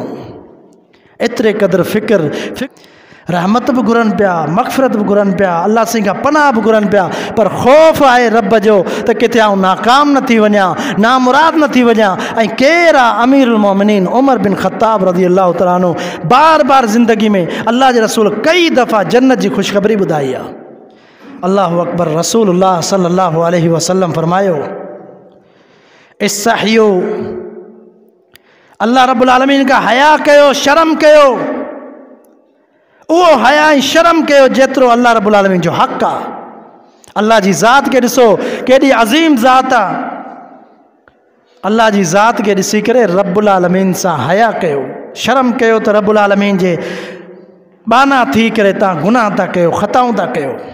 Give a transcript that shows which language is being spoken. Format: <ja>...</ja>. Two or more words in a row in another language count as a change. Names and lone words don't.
<sd>एतिरे क़दुरु फ़िक्र रहमत भी घुरन पिया, मग़फ़िरत भी घुरन पिया, अल्लाह साईं खां पनाह भी घुरन पिया, पर ख़ौफ़ आहे रब जो त किथे आउं नाकाम न थी वञा, नामुराद न थी वञा। ऐं केरु आहे अमीरुल मोमिनीन उमर बिन ख़त्ताब</sd> <ar>رضي الله تعالى عنه.</ar> <sd>बार बार ज़िंदगी में अल्लाह जे रसूल कई दफ़ा जन्नत जी ख़ुशख़बरी ॿुधाई आहे।</sd> <ar>الله أكبر. رسول الله صلى الله عليه وسلم</ar> <sd>फरमायो, इस्तहियो, अल्लाह रब्बुल आलमीन का हया कयो, शर्म कयो। उहो हया ऐं शर्म कयो जेतिरो अल्लाह रब्बुल आलमीन जो हक़ आहे। अल्लाह जी ज़ात खे ॾिसो, केॾी अज़ीम ज़ात आहे। अल्लाह जी ज़ात खे ॾिसी करे रब्बुल आलमीन सां हया कयो, शर्म कयो त रब्बुल आलमीन जे बाना थी करे तव्हां गुनाह था कयो, ख़ताऊं था कयो।</sd>